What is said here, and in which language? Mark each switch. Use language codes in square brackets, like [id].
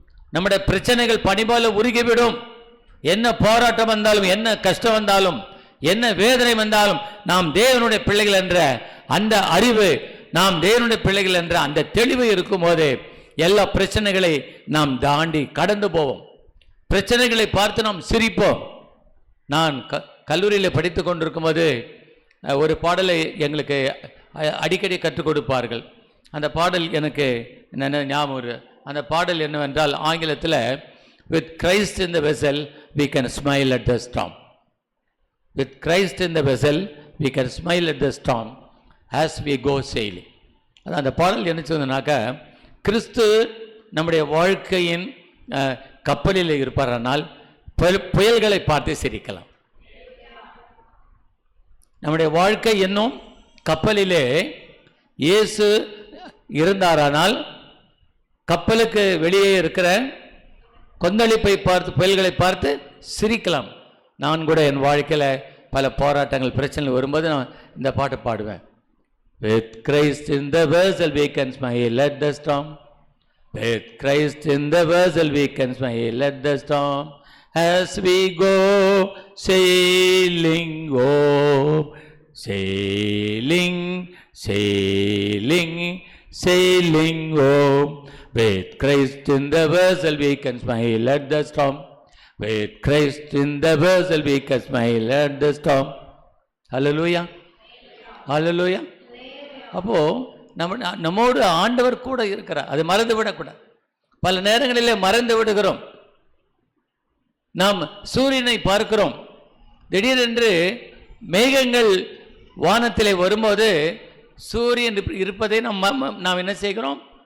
[ta] நம்முடைய பிரச்சனைகள் பனிபோல உருகிவிடும். என்ன போராட்டம் வந்தாலும், என்ன கஷ்டம் வந்தாலும், என்ன வேதனை வந்தாலும், நாம் தேவனுடைய பிள்ளைகள் என்ற அந்த அறிவு, நாம் தேவனுடைய பிள்ளைகள் என்ற அந்த தெளிவு இருக்கும் போது எல்லா பிரச்சனைகளை நாம் தாண்டி கடந்து போவோம். பிரச்சனைகளை பார்த்து நாம் சிரிப்போம். நான் கல்லூரியில் படித்து கொண்டிருக்கும் போது ஒரு பாடலை எங்களுக்கு அடிக்கடி கற்றுக் கொடுப்பார்கள். அந்த பாடல் எனக்கு ஞாபகம். அந்த பாடல் என்னவென்றால் ஆங்கிலத்தில், [en] with Christ in the vessel we can smile at the storm. With Christ in the vessel we can smile at the storm as we go sailing. [ta] அந்த பாடல் என்ன சொன்னாக்கா, கிறிஸ்து நம்முடைய வாழ்க்கையின் கப்பலில் இருப்பாரானால் புயல்களை பார்த்து சிரிக்கலாம். நம்முடைய வாழ்க்கை என்னும் கப்பலிலே இயேசு இருந்தாரானால் கப்பலுக்கு வெளியே இருக்கிற கொந்தளிப்பை பார்த்து, புயல்களை பார்த்து சிரிக்கலாம். நான் கூட என் வாழ்க்கையில் பல போராட்டங்கள், பிரச்சனைகள் வரும்போது நான் இந்த பாட்டு பாடுவேன். [en] With Christ in the vessel we can smile at the storm. With Christ in the vessel we can smile at the storm. As we go sailing home, sailing, sailing, sailing home. With Christ in the vessel we can smile at the storm. With Christ in the vessel we can smile at the storm. Hallelujah, hallelujah. [ta] அப்போ நம்மோடு ஆண்டவர் கூட இருக்கிறார். அது மறந்து விடக்கூடாது. பல நேரங்களிலே மறந்து விடுகிறோம். நாம் சூரியனை பார்க்கிறோம். திடீரென்று மேகங்கள் வானத்திலே வரும்போது சூரியன் இருப்பதை நாம் என்ன செய்கிறோம்?